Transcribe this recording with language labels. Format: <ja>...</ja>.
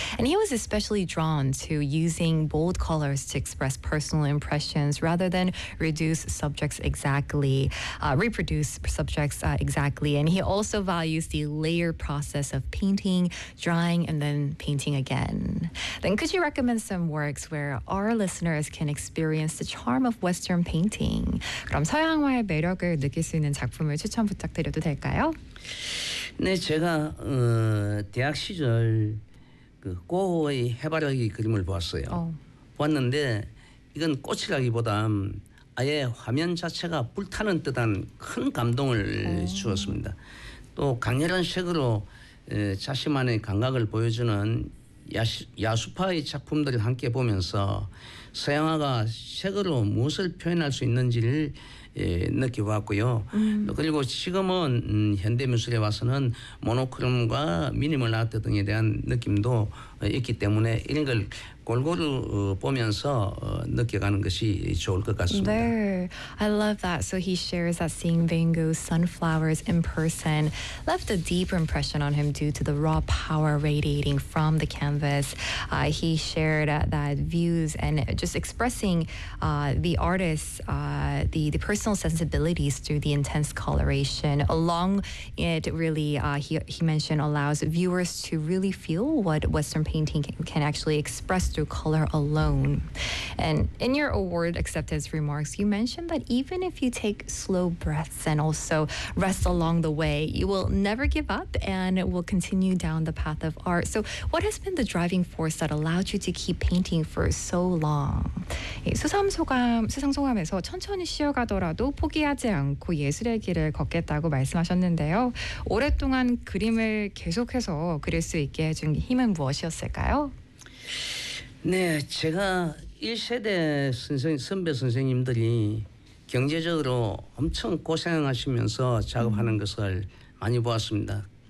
<en>And he was especially drawn to using bold colors to express personal impressions rather than reproduce subjects exactly. And he also values the layer process of painting, drawing, and then painting again. Then could you recommend some works where our listeners can experience the charm of Western painting?</en> <ko>그럼 서양화의 매력을 느낄 수 있는 작품을 추천 부탁드려도 될까요? 네, 제가 대학 시절 그 고흐의 해바라기 그림을 보았어요. 보았는데 이건 꽃이라기보단 아예 화면 자체가 불타는 듯한 큰 감동을 주었습니다. 또 강렬한 색으로 자신만의 감각을 보여주는 야수파의 작품들을 함께 보면서 서양화가 색으로 무엇을 표현할 수 있는지를 느껴보았고요. 그리고 지금은 현대미술에 와서는 모노크롬과 미니멀 아트 등에 대한 느낌도 있기 때문에 이런 걸 골고루 보면서 느껴가는 것이 좋을 것 같습니다.</ko> <en>There. I love that. So he shares that seeing Van Gogh's sunflowers in person left a deep impression on him due to the raw power radiating from the canvas. He shared that views and just expressing the artist's the personal sensibilities through the intense coloration. Along it really he mentioned allows viewers to really feel what Western painting can actually express through color alone. And in your award acceptance remarks, you mentioned that even if you take slow breaths and also rest along the way, you will never give up and will continue down the path of art. So what has been the driving force that allowed you to keep painting for so long?</en> <ko>수상소감에서 천천히 쉬어가더라도 포기하지 않고 예술의 길을 걷겠다고 말씀하셨는데요. 오랫동안 그림을 계속해서 그릴 수 있게 해준 힘은 무엇이었을까요? 네, 제가 1세대 선배 선생님들이 경제적으로 엄청 고생하시면서 작업하는 것을 많이 보았습니다.</ko>